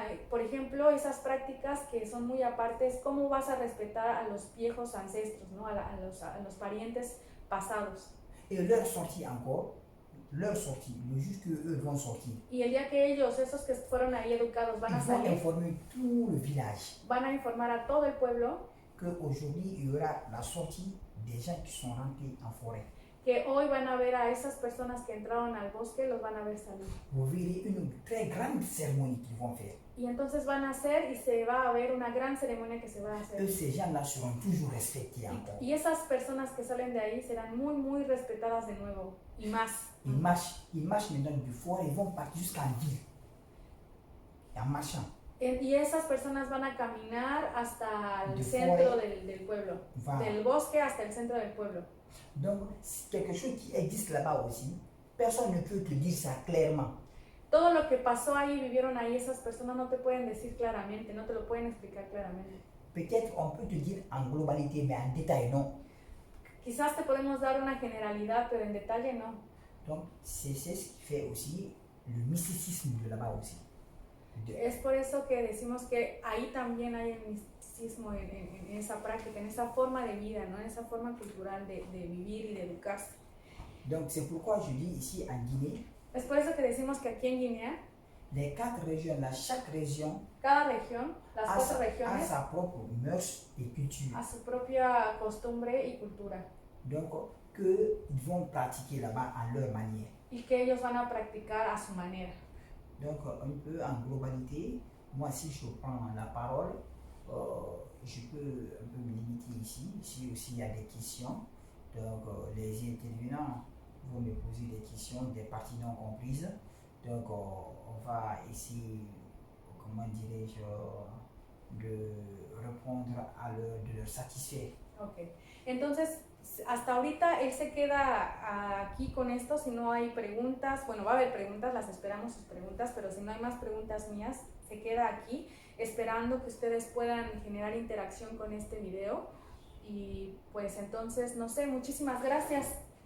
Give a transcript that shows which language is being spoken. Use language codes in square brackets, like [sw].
[es] Por ejemplo, esas prácticas que son muy apartes, ¿cómo vas a respetar a los viejos ancestros, ¿no? a los parientes pasados? [fr] Et leur sortie encore, le jour qu'eux vont sortir. [es] Y el día que ellos, esos que fueron ahí educados, van a salir, [fr] informer tout le village. [es] Van a informar a todo el pueblo [fr] qu'aujourd'hui il y aura la sortie des gens qui sont rentrés en forêt. [es] Que hoy van a ver a esas personas que entraron al bosque, los van a ver salir. [fr] Vous verrez une très grande cérémonie qu'ils vont faire. [es] Y entonces van a hacer y se va a ver una gran ceremonia que se va a hacer. [fr] Et ces gens-là seront toujours respectés encore. [es] Y esas personas que salen de ahí serán muy, muy respetadas de nuevo. Y más. [fr] Ils marchent maintenant du forêt, ils vont partir jusqu'en ville. En marchant. [es] Y esas personas van a caminar hasta el centro del pueblo. [fr] Voilà. [es] Del bosque hasta el centro del pueblo. [fr] Donc, c'est quelque chose qui existe là-bas aussi. Personne ne peut te dire ça clairement. [es] Todo lo que pasó ahí, vivieron ahí, esas personas no te pueden decir claramente, no te lo pueden explicar claramente. [fr] Peut-être on peut te dire en globalité, mais en détail non. [es] Quizás te podemos dar una generalidad, pero en detalle no. [fr] Donc, c'est ce qui fait aussi le mysticisme de là-bas aussi. [es] Es por eso que decimos que ahí también hay el misticismo en esa práctica, en esa forma de vida, ¿no? En esa forma cultural de vivir y de educarse. [fr] Donc c'est pourquoi je dis ici en Guinée. [es] Es por eso que decimos que aquí en Guinea, [fr] les 4 régions, là, chaque région, [es] cada región, las 4 regiones, [fr] a sa propre mœurs et culture. [es] A su propia costumbre y cultura. [fr] Donc qu'ils vont pratiquer là-bas à leur manière. [es] Y que ellos van a practicar a su manera. [fr] Donc un peu en globalité, moi si je prends la parole, je peux un peu me limiter ici. Ici aussi il y a des questions. Donc les intervenants vont me poser des questions, des parties non comprises. Donc on va essayer, comment dirais-je, de répondre de leur satisfaire. Ok. [es] Entonces, hasta ahorita él se queda aquí con esto. Si no hay preguntas, bueno, va a haber preguntas, las esperamos sus preguntas, pero si no hay más preguntas mías, se queda aquí esperando que ustedes puedan generar interacción con este video. Y pues entonces, no sé, muchísimas gracias.